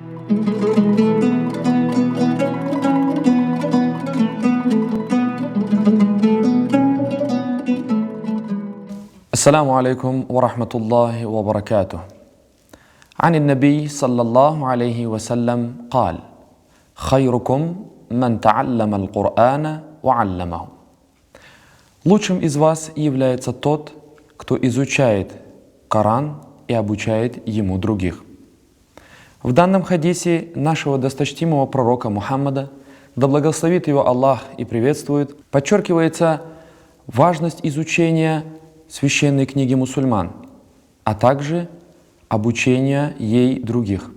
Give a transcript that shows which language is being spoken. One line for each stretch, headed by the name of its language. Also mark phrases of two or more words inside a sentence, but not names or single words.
Arabic: السلام عليكم ورحمة الله وبركاته. عن النبي صلى الله عليه وسلم قال: خيركم من تعلم القرآن وعلمه.
Russian: Лучшим из вас является тот, кто изучает Коран и обучает ему других. В данном хадисе нашего досточтимого пророка Мухаммада, да благословит его Аллах и приветствует, подчеркивается важность изучения священной книги мусульман, а также обучения ей других.